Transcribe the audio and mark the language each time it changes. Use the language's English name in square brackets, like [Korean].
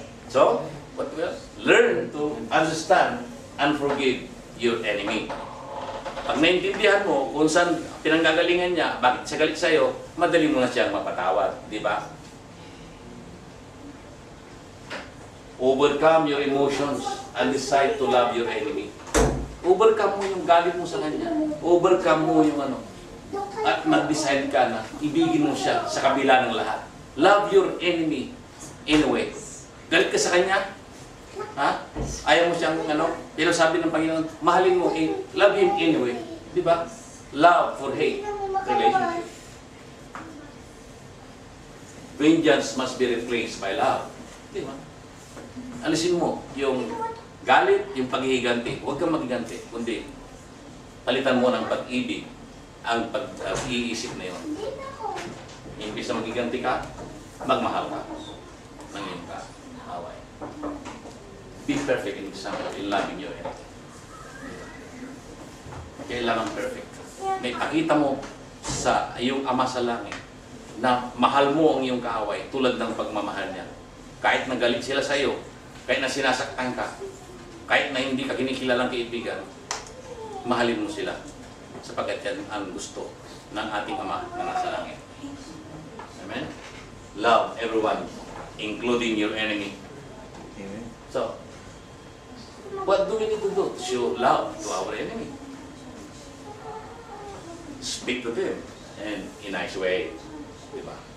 [English] So, what else? Learn to understand and forgive your enemy. [Filipino] Pag naintindihan mo kung saan pinanggagalingan niya, bakit siya galit sa'yo, madali mo na siyang mapatawad. Di ba? [English] Overcome your emotions and decide to love your enemy. [Filipino] Overcome mo yung galit mo sa kanya. Overcome mo yung ano. At mag-decide ka na ibigin mo siya sa kabila ng lahat. [English] Love your enemy anyway. [Filipino] Galit ka sa kanya? Ha? Ayaw mo siyang ano? Pero sabi ng Panginoon, mahalin mo, [English] love him anyway. [Filipino] Di ba? [English] Love for hate relationship. Vengeance must be replaced by love. [Filipino] Di ba? Alisin mo yung galit, yung paghihiganti. Huwag kang maghiganti, kundi palitan mo ng pag-ibig ang pag-iisip na yun. Imbis na maghiganti ka, magmahal ka ng iyong kaaway. [English] Be perfect in example in loving your enemy. [Filipino] Kailangan perfect. May pakita mo sa iyong Ama sa langit na mahal mo ang iyong kaaway tulad ng pagmamahal niya. Kahit nagalit sila sa iyo, kahit na sinasaktan ka, kahit na hindi ka kinikilalang kaibigan, mahalin mo sila sapagkat yan ang gusto ng ating Ama na nasa langit. Amen? [English] Love everyone, including your enemy. Amen. So, what do we need to do to show love to our enemy? Speak to them and in a nice way. Diba?